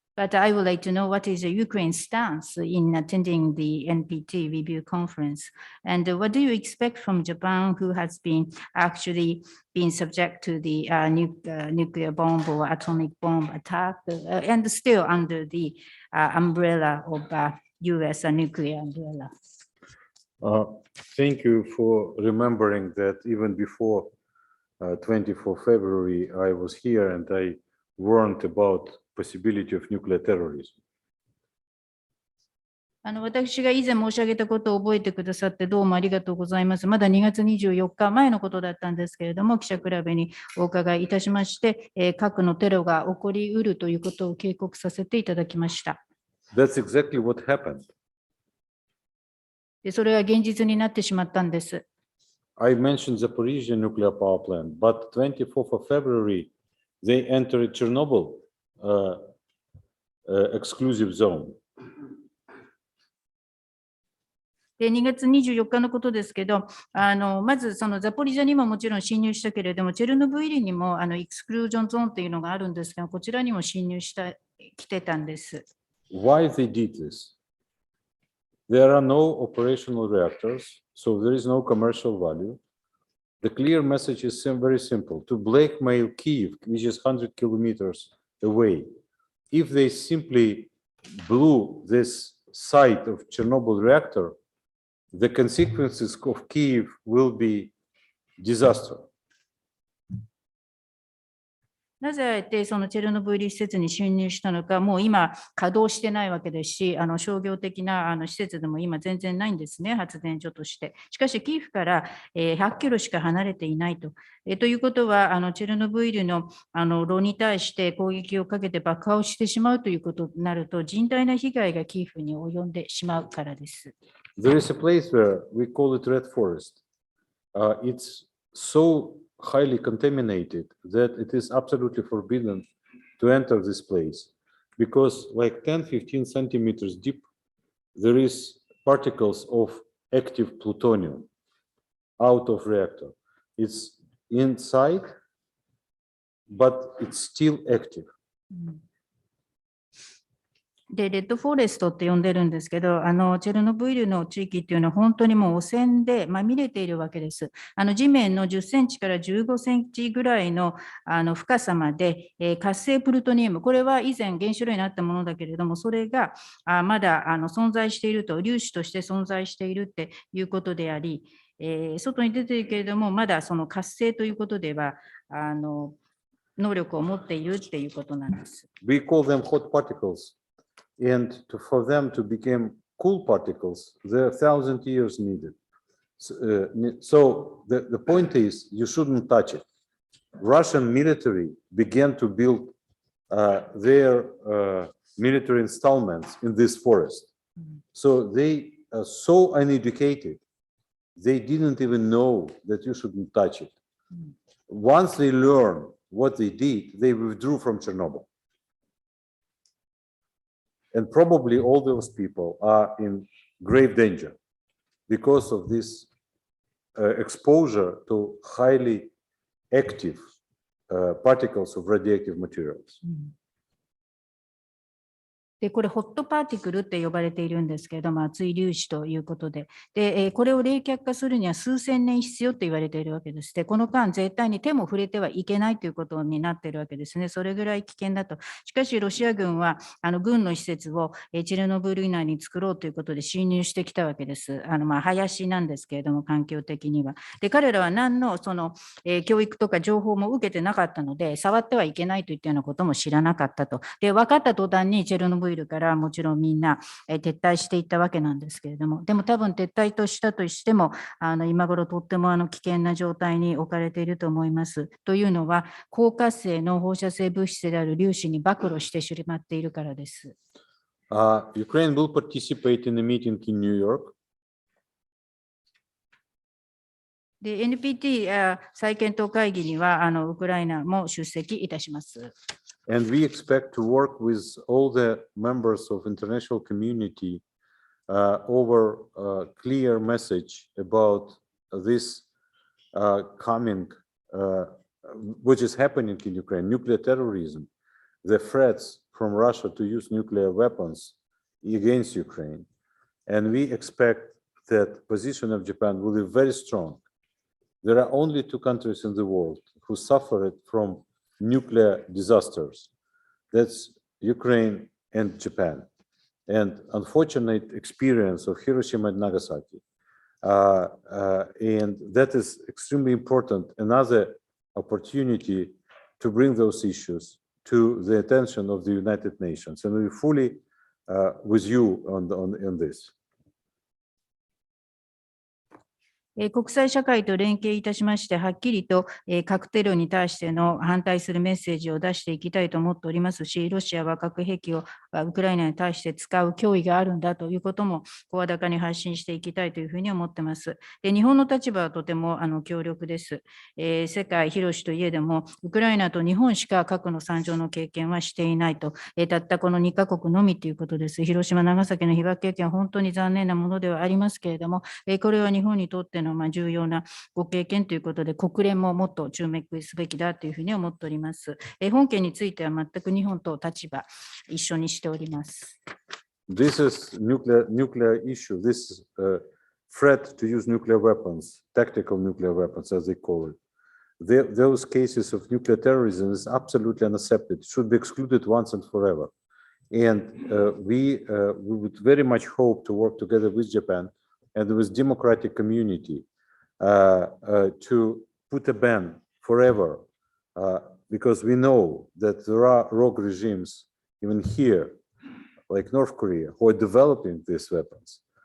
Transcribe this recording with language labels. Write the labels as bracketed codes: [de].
[en] But I would like to know what is Ukraine's stance in attending the NPT review conference, and what do you expect from Japan, who has been actually been subject to the nuclear bomb or atomic bomb attack, and still under the umbrella of U.S. nuclear umbrella? Thank you for remembering that even before 24 February, I was here and I warned about possibility of nuclear terrorism. [ja] 私が以前申し上げたことを覚えてくださってどうもありがとうございます。まだ2月24日前のことだったんですけれども、記者クラブにお伺いいたしまして、核のテロが起こりうるということを警告させていただきました。 [en] That's exactly what happened. [ja] でそれは現実になってしまったんです。 [en] I mentioned Zaporizhia nuclear power plant, but 24th of February, they entered Chernobyl exclusive zone. [ja] で2月24日のことですけど、まずそのザポリジャにももちろん侵入したけれども、チェルノブイリにもエクスクルージョンゾーンというのがあるんですが、こちらにも侵入してきてたんです。 [en] Why they did this? There are no operational reactors, so there is no commercial value. The clear message is very simple: to blackmail Kyiv, which is 100 kilometers away. If they simply blew this site of Chernobyl reactor, the consequences of Kyiv will be disaster. [ja] なぜあえてそのチェルノブイリ施設に侵入したのか、もう今稼働してないわけですし、商業的な施設でも今全然ないんですね、発電所として。しかし、キーフから100キロしか離れていないと。ということは、チェルノブイリの炉に対して攻撃をかけて爆破をしてしまうということになると、甚大な被害がキーフに及んでしまうからです。 [en] There is a place where we call it Red Forest. It's so highly contaminated that it is absolutely forbidden to enter this place because like 10-15 centimeters deep there is particles of active plutonium out of reactor. It's inside but it's still active. [ja] で、レッドフォレストって呼んでるんですけど、チェルノブイリの地域っていうのは本当にもう汚染でまみれているわけです。地面の10センチから15センチぐらいの深さまで、活性プルトニウム、これは以前原子炉になったものだけれども、それがまだ存在していると、粒子として存在しているっていうことであり、外に出ているけれども、まだその活性ということでは、能力を持っているっていうことなんです。 [en] We call them hot particles. And for them to become cool particles, there are 1,000 years needed. So the point is, you shouldn't touch it. Russian military began to build their military installments in this forest. So they are so uneducated, they didn't even know that you shouldn't touch it. Once they learned what they did, they withdrew from Chernobyl. And probably all those people are in grave danger because of this exposure to highly active particles of radioactive materials. [ja] で、これ、ホットパーティクルって呼ばれているんですけれども、熱い粒子ということで、これを冷却化するには数千年必要と言われているわけです。で、この間、絶対に手も触れてはいけないということになっているわけですね。それぐらい危険だと。しかし、ロシア軍は、軍の施設をチェルノブイリ内に作ろうということで侵入してきたわけです。林なんですけれども、環境的には。で、彼らは何の教育とか情報も受けてなかったので、触ってはいけないといったようなことも知らなかったと。で、分かった途端にチェルノブイリからもちろんみんな撤退していったわけなんですけれども、でも多分撤退としたとしても今頃とっても危険な状態に置かれていると思います。というのは高活性の放射性物質である粒子に暴露してしまっているからです。 [en] Ukraine will participate in a meeting in New York. [ja] で、NPT 再検討会議にはウクライナも出席いたします。 [en] And we expect to work with all the members of international community over a clear message about this coming, which is happening in Ukraine, nuclear terrorism, the threats from Russia to use nuclear weapons against Ukraine. And we expect that position of Japan will be very strong. There are only two countries in the world who suffered from nuclear disasters. That's Ukraine and Japan. And unfortunate experience of Hiroshima and Nagasaki. And that is extremely important. Another opportunity to bring those issues to the attention of the United Nations. And we're fully with you on this. [ja] 国際社会と連携いたしまして、はっきりと核テロに対しての反対するメッセージを出していきたいと思っておりますし、ロシアは核兵器をウクライナに対して使う脅威があるんだということも声高に発信していきたいというふうに思っています。で、日本の立場はとても強力です。世界広しといえども、ウクライナと日本しか核の惨状の経験はしていないと、たったこの2カ国のみということです。広島、長崎の被爆経験は本当に残念なものではありますけれども、これは日本にとっての重要なご経験ということで、国連ももっと注目すべきだというふうに思っております。本件については全く日本と立場一緒にしております。 [en] This is nuclear issue. This threat to use nuclear weapons, tactical nuclear weapons, as they call it. Those cases of nuclear terrorism is absolutely unacceptable. It should be excluded once and forever. And we would very much hope to work together with Japan and with democratic community to put a ban forever, because we know that there are rogue regimes even here, like North Korea, who are developing these weapons.